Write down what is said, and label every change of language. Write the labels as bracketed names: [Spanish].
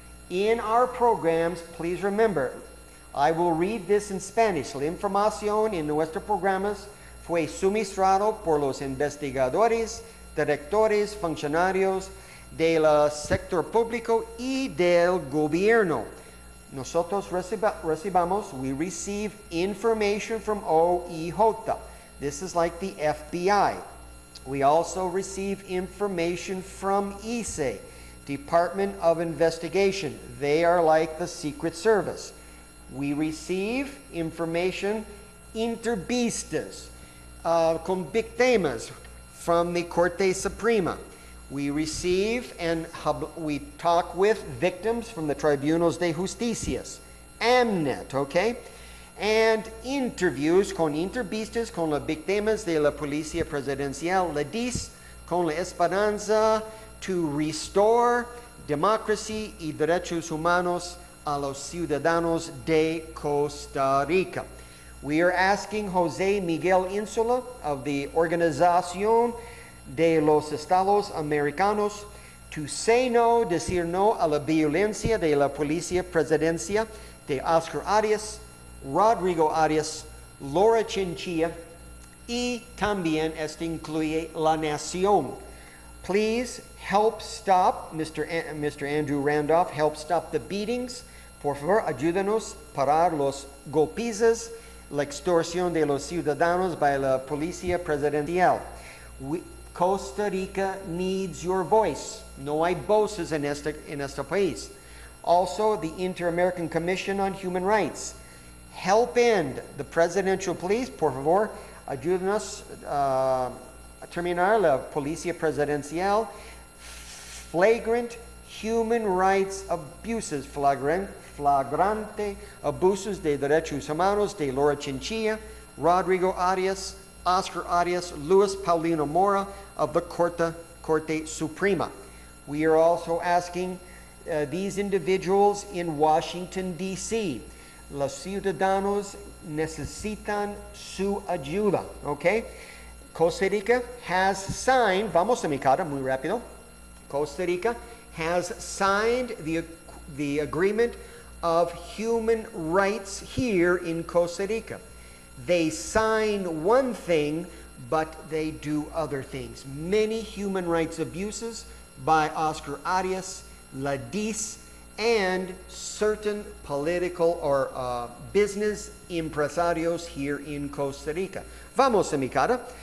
[English] In our programs, please remember, I will read this in Spanish. [Spanish] La información en nuestros programas fue suministrado por los investigadores, directores, funcionarios del sector público y del gobierno. [English] Nosotros we receive information from OIJ. This is like the FBI. We also receive information from ICE, Department of Investigation. They are like the Secret Service. We receive information [Spanish] entrevistas con víctimas [English] from the Corte Suprema. We receive and we talk with victims from the Tribunals de Justicias, AMNET, okay? And interviews [Spanish] con entrevistas con las víctimas de la Policía Presidencial, la DIS, con la esperanza [English] to restore democracy [Spanish] y derechos humanos a los ciudadanos de Costa Rica. [English] We are asking [Spanish] Jose Miguel Insula of the Organización de los Estados Americanos [English] to say no, [Spanish] decir no a la violencia de la Policía Presidencial de Oscar Arias, Rodrigo Arias, Laura Chinchilla, y también esto incluye la nación. [English] Please help stop, Mr. Andrew Randolph, help stop the beatings. [Spanish] Por favor, ayúdanos a parar los golpizas, la extorsión de los ciudadanos by la Policía Presidencial. [English] Costa Rica needs your voice. [Spanish] No hay voces en este país. [English] Also, the Inter-American Commission on Human Rights. Help end the Presidential Police. [Spanish] Por favor, ayúdanos a terminar la Policía Presidencial. [English] Flagrant human rights abuses, [Spanish] flagrante abusos de derechos humanos de Laura Chinchilla, Rodrigo Arias, Oscar Arias, Luis Paulino Mora of the Corte Suprema. [English] We are also asking these individuals in Washington, D.C. [Spanish] Los ciudadanos necesitan su ayuda, okay? [English] Costa Rica has signed, [Spanish] vamos a mi cara muy rápido. [English] Costa Rica has signed the agreement of human rights here in Costa Rica. They sign one thing, but they do other things. Many human rights abuses by Oscar Arias, la DIS, and certain political or business impresarios here in Costa Rica. [Spanish] Vamos a mi cara.